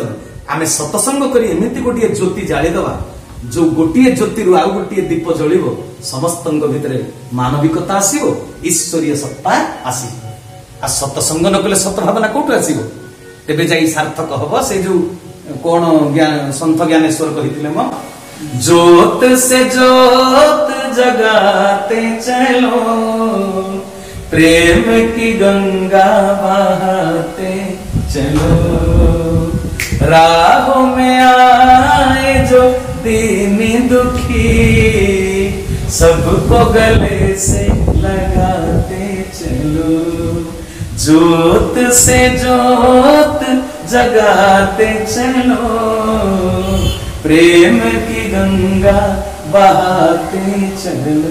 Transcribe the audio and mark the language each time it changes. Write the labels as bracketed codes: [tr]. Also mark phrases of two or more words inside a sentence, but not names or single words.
[or] ଆମେ ସତ୍ସଙ୍ଗ କରି ଏମିତି ଗୋଟିଏ ଜ୍ୟୋତି ଜାଳିଦବା, ଯୋଉ ଗୋଟିଏ ଜ୍ୟୋତିରୁ ଆଉ ଗୋଟିଏ ଦୀପ ଜଳିବ, ସମସ୍ତଙ୍କ ଭିତରେ ମାନବିକତା ଆସିବ, ଈଶ୍ୱରୀୟ ସତ୍ତା ଆସିବ। ଆଉ ସତ୍ସଙ୍ଗ ନ କଲେ ସତ ଭାବନା କୋଉଠୁ ଆସିବ? ତେବେ ଯାଇ ସାର୍ଥକ ହବ ସେ ଯୋଉ କଣ ସନ୍ଥ ଜ୍ଞାନେଶ୍ୱର କହିଥିଲେ, ମ [hi] ज्योत से ज्योत जगाते चलो, प्रेम की गंगा बहाते चलो, राहों में आए जो दीनी दुखी, सबको गले से लगाते चलो, ज्योत से ज्योत जगाते चलो, प्रेम की गंगा बहाते चलो।